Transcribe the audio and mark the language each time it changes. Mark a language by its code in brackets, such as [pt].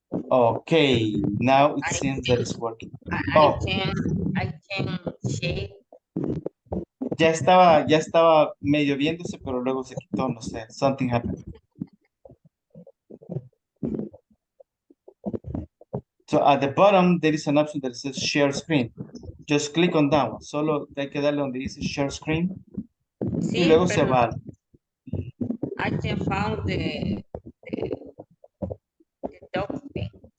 [en] okay, now it seems that it's working. Oh, I can share. [es] ya estaba medio viéndose, pero luego se quitó, no sé, [en] something happened. So at the bottom, there is an option that says share screen. Just click on that one. [es] Solo hay que darle donde dice share screen. Sí, Y luego se pero va. [en] I can found the document.